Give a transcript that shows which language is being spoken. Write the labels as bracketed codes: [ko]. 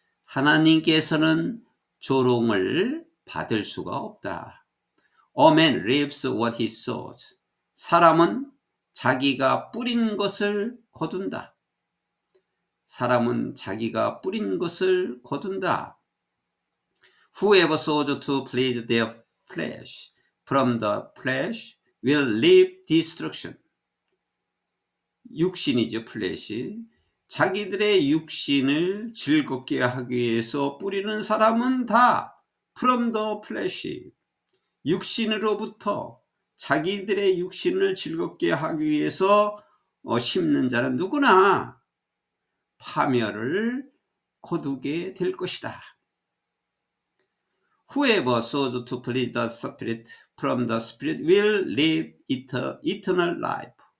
[ko] 하나님께서는 조롱을 받을 수가 없다. [en] A man reaps what he sows. [ko] 사람은 자기가 뿌린 것을 거둔다. 사람은 자기가 뿌린 것을 거둔다. [en] Whoever sows to please their flesh, from the flesh will reap destruction. [ko] 육신이죠, 플래시. 자기들의 육신을 즐겁게 하기 위해서 뿌리는 사람은 다 [en] from the flesh, [ko] 육신으로부터 자기들의 육신을 즐겁게 하기 위해서 심는 자는 누구나 파멸을 거두게 될 것이다. [en] Whoever sows to please the Spirit, from the Spirit will live eternal life.